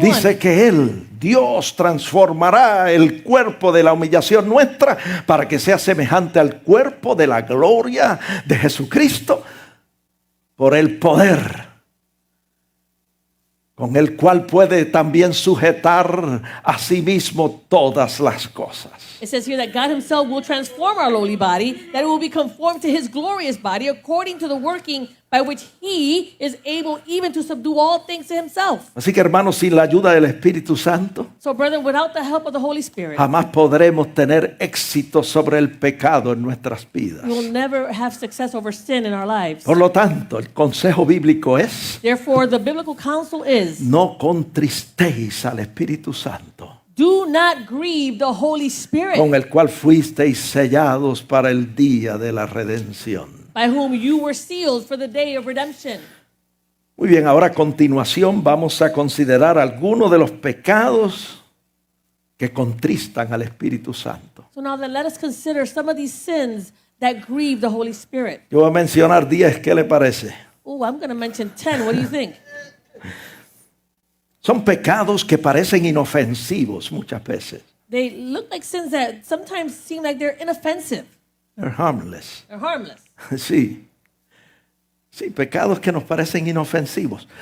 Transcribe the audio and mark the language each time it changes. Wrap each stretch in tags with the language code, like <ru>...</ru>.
<es>Dice que Él, Dios, transformará el cuerpo de la humillación nuestra para que sea semejante al cuerpo de la gloria de Jesucristo por el poder con el cual puede también sujetar a sí mismo todas las cosas.</es> <en>It says here that God Himself will transform our lowly body, that it will be conformed to His glorious body according to the working by which He is able even to subdue all things to Himself.</en> <es>Así que, hermanos, sin la ayuda del Espíritu Santo,</es> <en>So, brethren, without the help of the Holy Spirit,</en> <es>jamás podremos tener éxito sobre el pecado en nuestras vidas.</es> <en>we will never have success over sin in our lives.</en> <es>Por lo tanto, el consejo bíblico es:</es> <en>Therefore, the biblical counsel is,</en> <es>no contristéis al Espíritu Santo,</es> <en>do not grieve the Holy Spirit,</en> <es>con el cual fuisteis sellados para el día de la redención.</es> <en>by whom you were sealed for the day of redemption.</en> <es>Muy bien, ahora a continuación vamos a considerar algunos de los pecados que contristan al Espíritu Santo.</es> <en>So now then let us consider some of these sins that grieve the Holy Spirit.</en> <es>Yo voy a mencionar 10, ¿qué le parece?</es> <en>Oh, I'm going to mention 10. What do you think?</en> <es>Son pecados que parecen inofensivos muchas veces.</es> <en>They look like sins that sometimes seem like they're inoffensive. They're harmless. They're harmless.</en> <es>Sí. Sí, pecados que nos parecen inofensivos.</es>